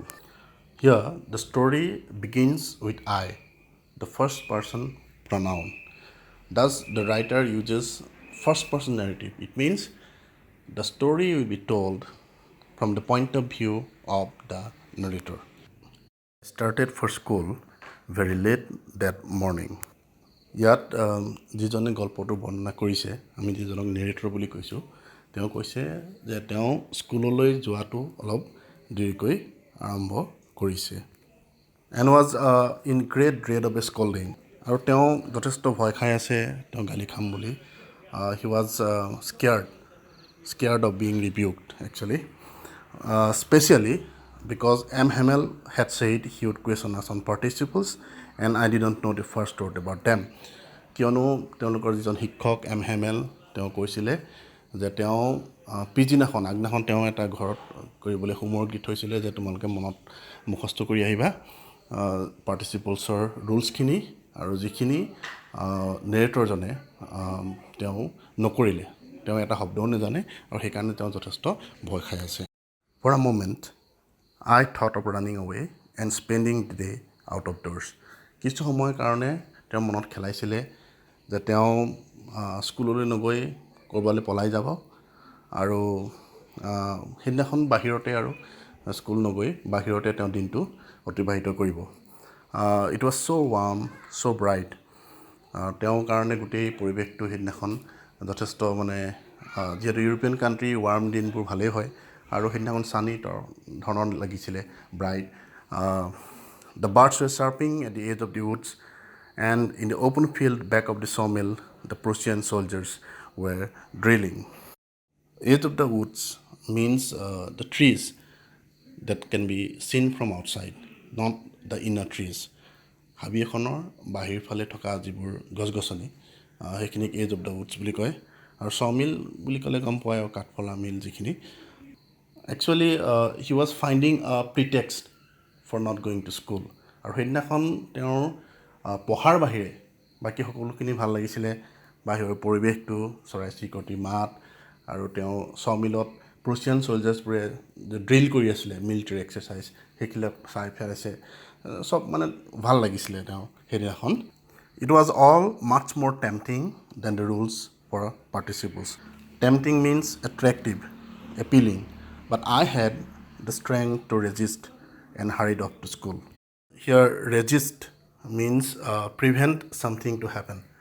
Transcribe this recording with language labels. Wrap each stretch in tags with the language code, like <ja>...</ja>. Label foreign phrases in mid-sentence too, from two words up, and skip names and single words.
<en>Here, the story begins with I, the first person pronoun. Thus, the writer uses first person narrative. It means the story will be told from the point of view of the narrator. I started for school very late that morning.</en> <as>ইয়াত যিজনে গল্পটো বৰ্ণনা কৰিছে, আমি যিজনক নেৰেটৰ বুলি কৈছোঁ, তেওঁ কৈছে যে তেওঁ স্কুললৈ যোৱাটো অলপ দেৰিকৈ আৰম্ভ কৰিছে</as> <en>and was in great dread of a scolding.</en> <as>আৰু তেওঁ যথেষ্ট ভয় খাই আছে তেওঁ গালি খাম বুলি.</as> <en>He was scared of being rebuked actually, especially because M. Hamel had said he would question us on participles and I didn't know the first word about them.</en> <as>কিয়নো তেওঁলোকৰ যিজন শিক্ষক M. Hamel তেওঁ কৈছিলে যে তেওঁ আগদিনাখন তেওঁ এটা ঘৰত কৰিবলৈ হোমৱৰ্ক দি থৈছিলে যে তোমালোকে মনত মুখস্থ কৰি আহিবা পাৰ্টিচিপলছৰ ৰুলছখিনি আৰু যিখিনি নেৰেটৰজনে তেওঁ নকৰিলে তেওঁ এটা শব্দও নাজানে আৰু সেইকাৰণে তেওঁ যথেষ্ট ভয় খাই আছে.</as> <en>For a moment, I thought of running away and spending the day out of doors.</en> <as>কিছু সময়ৰ কাৰণে তেওঁ মনত খেলাইছিলে যে তেওঁ স্কুললৈ নগৈ ক'ৰবালৈ পলাই যাব আৰু সেইদিনাখন বাহিৰতে আৰু স্কুল নগৈ বাহিৰতে তেওঁ দিনটো অতিবাহিত কৰিব.</as> <en>It was so warm, so bright.</en> <as>তেওঁৰ কাৰণে গোটেই পৰিৱেশটো সেইদিনাখন যথেষ্ট মানে যিহেতু ইউৰোপিয়ান কাণ্ট্ৰি ৱাৰ্ম দিনবোৰ ভালেই হয় আৰু সেইদিনাখন চানি ধৰণৰ লাগিছিলে</as> <en>ব্ৰাইট the birds were chirping at the edge of the woods and in the open field back of the sawmill the Prussian soldiers were drilling. Edge of the woods means the trees that can be seen from outside, not the inner trees.</en> <as>হাবি এখনৰ বাহিৰ ফালে থকা যিবোৰ গছ গছনি সেইখিনিক</as> <en>edge of the woods</en> <as>বুলি কয় আৰু চমিল বুলি ক'লে গম পোৱাই আৰু কাঠফলা মিল যিখিনি</as> <en>actually he was finding a pretext for not going to school</en> <as>আৰু সেইদিনাখন তেওঁৰ পঢ়াৰ বাহিৰে বাকী সকলোখিনি ভাল লাগিছিলে বাহিৰৰ পৰিৱেশটো চৰাই চিৰিকটি মাত আৰু তেওঁ চমিলত প্ৰুছিয়ান ছলজাৰ্ছবোৰে ড্ৰিল কৰি আছিলে</as> <en>military exercise</en> <as>সেইবিলাক চাই ফেৰাইছে চব মানে ভাল লাগিছিলে তেওঁ সেইদিনাখন</as> <en>it was all much more tempting than the rules for participants tempting means attractive appealing but I had the strength to resist and hurried off to school here resist means prevent something to happen</en>